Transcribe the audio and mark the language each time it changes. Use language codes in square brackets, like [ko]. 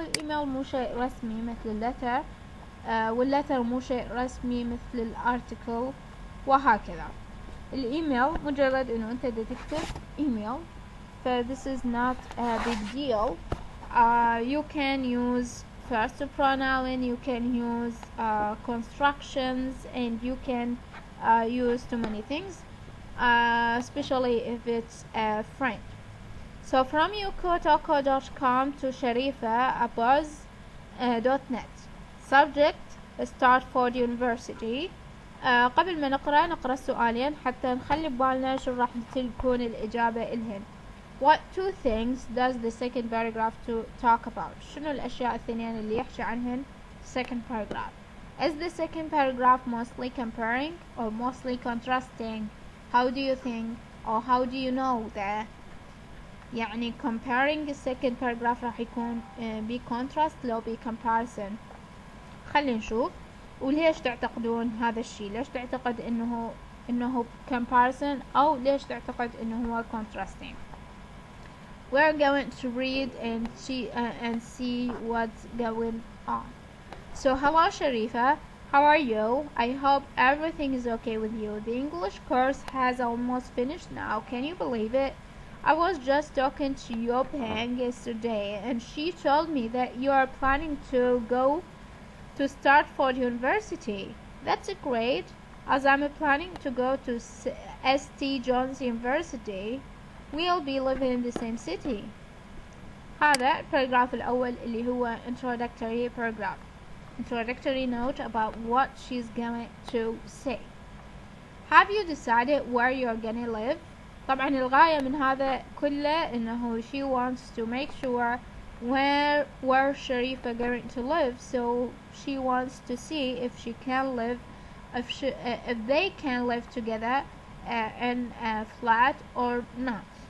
[ar] الإيميل مو شيء رسمي مثل اللتر، واللتر مو شيء رسمي مثل الارتيكل، وهكذا. الإيميل مجرد إنه أنت دا تكتب إيميل، ف [en] this is not a big deal. You can use first pronoun, you can use constructions, and you can use too many things, especially if it's a friend. So from yukotoko.com to sharifa@buzz.net. Subject start for the university. [ar] قبل ما نقرأ السؤالين حتى نخلي ببالنا شو راح تكون الإجابة إلهن. [en] What two things does the second paragraph to talk about؟ [ar] شنو الأشياء الثانيين اللي يحكي عنهن [en] second paragraph؟ Is the second paragraph mostly comparing or mostly contrasting؟ How do you think or how do you know that؟ [ar] يعني [en] comparing second paragraph [ar] راح يكون ب [en] contrast [ar] لو ب [en] comparison. [ar] خلينا نشوف. وليش تعتقدون هذا الشيء؟ ليش تعتقد انه comparison او ليش تعتقد انه هو contrasting؟ [en] We're going to read and see what's going on. So hello Sharifa, how are you? I hope everything is okay with you. The English course has almost finished now. Can you believe it? I was just talking to Yopeng yesterday and she told me that you are planning to go to start for university. That's great, as I'm planning to go to St. John's University. We'll be living in the same city. [ar] هذا الباراجراف الأول اللي هو introductory paragraph. [en] Introductory note about what she's going to say. Have you decided where you're gonna live? [ar] طبعا الغاية من هذا كله إنه [en] she wants to make sure where Sharifa going to live, so she wants to see if she can live, if they can live together in a flat or not.